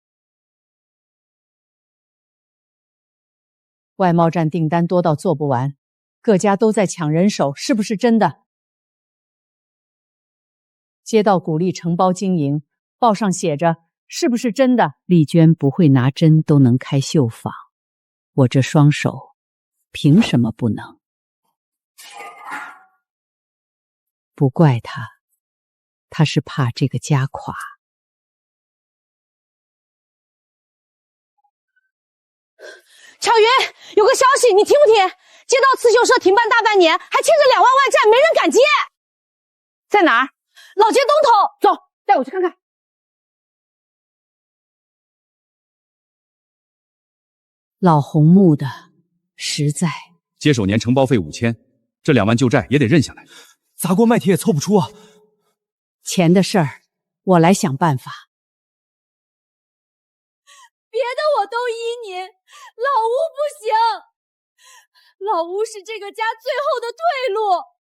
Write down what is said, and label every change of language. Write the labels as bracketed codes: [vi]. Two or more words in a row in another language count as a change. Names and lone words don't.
[zh] 外貿站訂單多到做不完，各家都在搶人手，是不是真的？街道鼓勵承包經營，報上寫着，是不是真的？麗娟不會拿針都能開繡坊，我這雙手憑什麼不能？不怪他，他是怕這個家垮。巧云，有个消息，你听不听？街道刺绣社停办大半年，还欠着2万外债，没人敢接。在哪儿？老街东头。走，带我去看看。老红木的，實在。接手年承包費5000，這2萬舊債也得認下來。砸鍋賣鐵也湊不出啊。錢的事兒，我來想辦法。別的我都依您，老吳不行，老吳是這個家最後的退路。